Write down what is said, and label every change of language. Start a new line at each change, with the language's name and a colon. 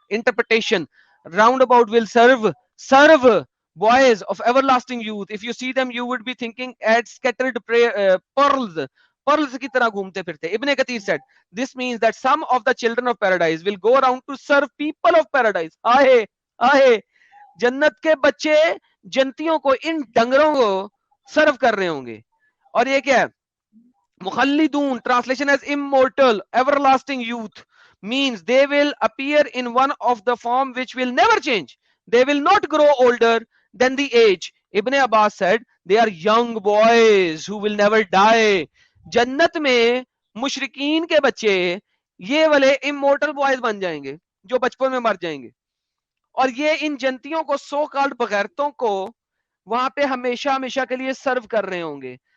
English: Interpretation, roundabout will serve boys of everlasting youth. If you see them you would be thinking at scattered pearls
Urdu: کی طرح گھومتے پھرتے.
English: Ibn Kathir said this means that some of the children of paradise will go around to serve people of paradise.
Urdu: آہے جنت کے بچے جنتیوں کو, ان ڈنگروں کو سرو کر رہے ہوں گے. اور یہ کیا ہے,
English: مخلدون, translation as immortal, everlasting youth, means they will appear in one of the form which will never change. They will not grow older than the age. Ibn Abbas said they are young boys who will never die.
Urdu: جنت میں مشرکین کے بچے یہ والے
English: immortal boys
Urdu: بن جائیں گے جو بچپن میں مر جائیں گے, اور یہ ان جنتیوں کو سو کالڈ بغیرتوں کو وہاں پہ ہمیشہ ہمیشہ کے لیے سرو کر رہے ہوں گے.